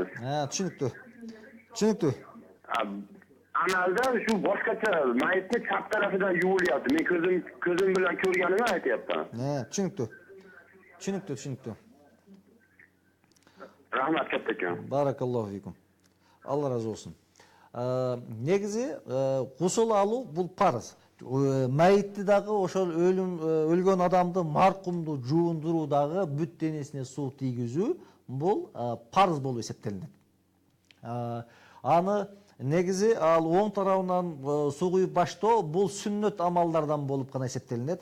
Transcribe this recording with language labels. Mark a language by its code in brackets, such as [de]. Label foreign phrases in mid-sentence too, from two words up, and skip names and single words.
[uz] Tushunibdi. Amalda shu boshqacha mayitni chap tarafidan yuvilyapti. Men ko'zim bilan ko'rganimni aytyapman. Tushunibdi. Rahmat kattakon. [ar] بارك الله فيكم. [uz] Alloh razı olsun. [ky] Негизи гусул алуу бул парыз. Mayitти дагы ошол өлгөн адамды, маркумду жуундуруу дагы, бүт денесине суу тийгизүү бул парыз болуп эсептелинет. Аны негизи ал оң тарабынан суу куюп баштоо бул сүннөт амалдардан болуп гана эсептелинет.